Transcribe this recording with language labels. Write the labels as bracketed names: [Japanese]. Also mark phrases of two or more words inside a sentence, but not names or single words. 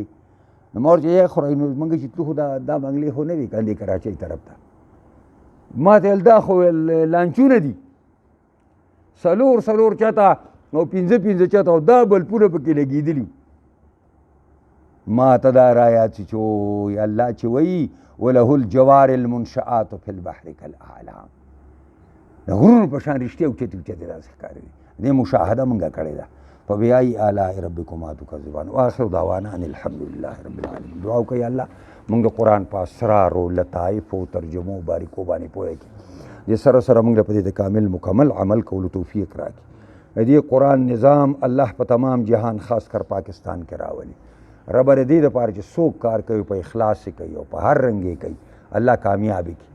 [Pashto] نو ما ورته یې خورئ، نو موږ چې تلو خو دا بنګلې خو نه وي که دې کراچۍ طرف ته. ما ته ویل دا خو لانچونه دي، څلور چته او پنځه چته، او دا بلپونه پکې لګېدلي. ما ته دا رایاد شي چې وایي الله چې وایي [Arabic] وله الجوار المنشآت فی البحر کالاعلام، [Pashto] د غرونو په شان رښتیا اوچتې اوچتې داسې ښکارېدې. دې مشاهده موږ کړې ده. [Arabic] فبأي آلاء ربكما تكذبان وآخر دعوانا ان الحمد لله رب العالمین. [Pashto] دعا وکړئ الله موږ د قرآن په اسرارو، لطایفو، ترجمو، باریکو باندې پوهه کړي. دې سره سره موږ په دې د کامل مکمل عمل کولو توفیق راکړي. دې قرآن نظام الله په تمام جهان خاص کر پاکستان کې راولي. رب د دې دپاره چې څوک کار کوي په اخلاص کوي او په هر رنګ یې کوي، الله کامیابي کړي.